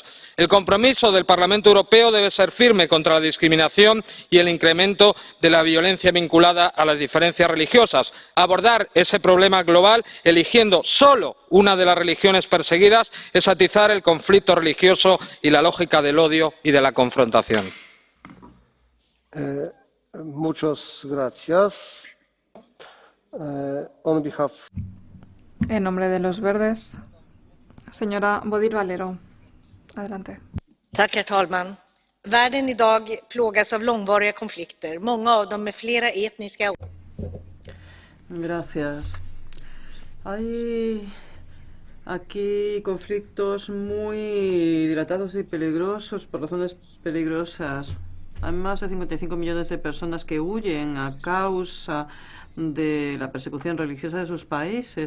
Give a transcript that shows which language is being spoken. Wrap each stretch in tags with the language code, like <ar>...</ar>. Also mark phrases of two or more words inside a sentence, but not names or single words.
<es>El compromiso del Parlamento Europeo debe ser firme contra la discriminación y el incremento de la violencia vinculada a las diferencias religiosas. Abordar ese problema global eligiendo solo una de las religiones perseguidas es atizar el conflicto religioso y la lógica del odio y de la confrontación. Muchas gracias.</es> <en>On behalf...</en> <es>En nombre de los verdes, señora Bodil Valero. Adelante.</es> <sv>Tack, herr talman. Världen idag plågas av långvariga konflikter, många av dem med flera etniska.</sv> <es>Gracias. Hay aquí conflictos muy dilatados y peligrosos por razones peligrosas Hay más de 55 millones de personas que huyen a causa de la persecución religiosa de sus países.</es>